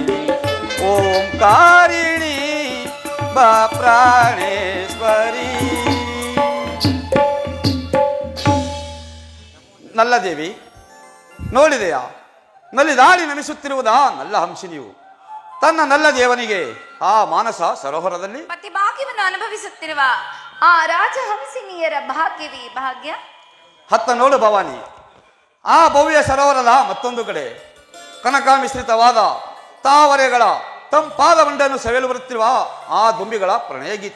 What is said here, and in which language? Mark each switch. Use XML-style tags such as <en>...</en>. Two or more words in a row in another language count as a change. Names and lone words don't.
<kn>ಓಂಕಾರಿಣಿ ಪ್ರಾಣೇಶ್ವರಿ. ನಲ್ಲ ದೇವಿ ನೋಡಿದೆಯಾ, ನಲಿದಾಡಿ ನಮಿಸುತ್ತಿರುವುದಾ ನಲ್ಲ ಹಂಸಿನಿಯು ತನ್ನ ನಲ್ಲ ದೇವನಿಗೆ ಆ ಮಾನಸ ಸರೋವರದಲ್ಲಿ ಪತಿ ಭಾಗ್ಯವನ್ನು ಅನುಭವಿಸುತ್ತಿರುವ ಆ ರಾಜಹಂಸಿನಿಯರ ಭಾಗ್ಯವೇ ಭಾಗ್ಯ. ಹತ್ತ ನೋಡು ಭವಾನಿ, ಆ ಭವ್ಯ ಸರೋವರದ ಮತ್ತೊಂದು ಕಡೆ ಕನಕ ಮಿಶ್ರಿತವಾದ ತಾವರೆಗಳ ತಂಪಾದ ಮಂಡನ್ನು ಸವೆಲು ಬರುತ್ತಿರುವ ಆ ದುಂಬಿಗಳ ಪ್ರಣಯ ಗೀತೆ.</kn>